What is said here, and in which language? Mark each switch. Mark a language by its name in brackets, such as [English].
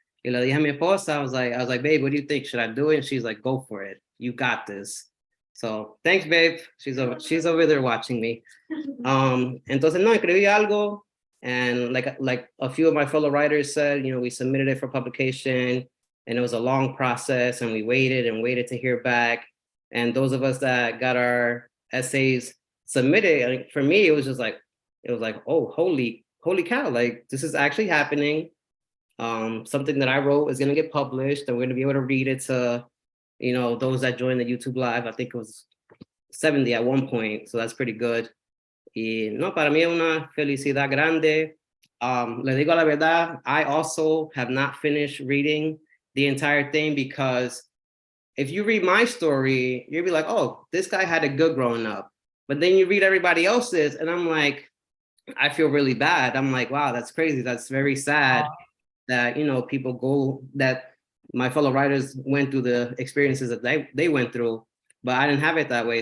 [Spanish] Y le dije a mi esposa, [English] I was like, babe, what do you think? Should I do it? And she's like, go for it. You got this. So thanks, babe. She's over there watching me. [Spanish] Entonces, no, escribí algo. [English] And like a few of my fellow writers said, we submitted it for publication and it was a long process and we waited to hear back. And those of us that got our essays submitted, for me, it was like, oh, holy cow, like this is actually happening. Something that I wrote is going to get published and we're going to be able to read it to, those that joined the YouTube live. I think it was 70 at one point. So that's pretty good. [Spanish] Y no, para mí es una felicidad grande. Le digo la verdad, [English] I also have not finished reading the entire thing because if you read my story, you'll be like, oh, this guy had it good growing up. But then you read everybody else's and I'm like, I feel really bad. I'm like, wow, that's crazy. That's very sad that, people go, that my fellow writers went through the experiences that they went through, but I didn't have it that way.